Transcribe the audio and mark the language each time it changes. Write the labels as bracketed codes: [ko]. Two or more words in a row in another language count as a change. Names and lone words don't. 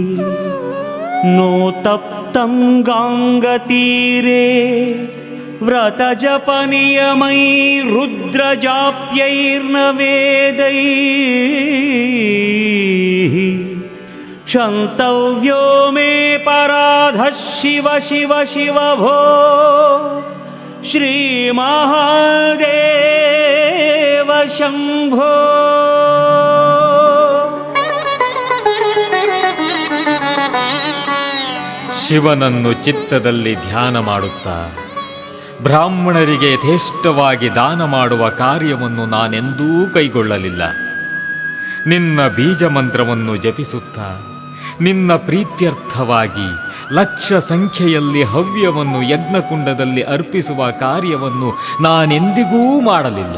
[sa] नोतप्तं गाङ्गतीरे व्रतजपनियमैरुद्रजाप्यैर्न वेदैः क्षन्तव्यो मे पराधः शिव शिव शिव भो श्रीमहादेव शंभो. [kn] ಶಿವನನ್ನು ಚಿತ್ತದಲ್ಲಿ ಧ್ಯಾನ ಮಾಡುತ್ತಾ ಬ್ರಾಹ್ಮಣರಿಗೆ ಯಥೇಷ್ಟವಾಗಿ ದಾನ ಮಾಡುವ ಕಾರ್ಯವನ್ನು ನಾನೆಂದೂ ಕೈಗೊಳ್ಳಲಿಲ್ಲ. ನಿನ್ನ ಬೀಜ ಮಂತ್ರವನ್ನು ಜಪಿಸುತ್ತಾ ನಿನ್ನ ಪ್ರೀತ್ಯರ್ಥವಾಗಿ ಲಕ್ಷ ಸಂಖ್ಯೆಯಲ್ಲಿ ಹವ್ಯವನ್ನು ಯಜ್ಞಕುಂಡದಲ್ಲಿ ಅರ್ಪಿಸುವ ಕಾರ್ಯವನ್ನು ನಾನೆಂದಿಗೂ ಮಾಡಲಿಲ್ಲ.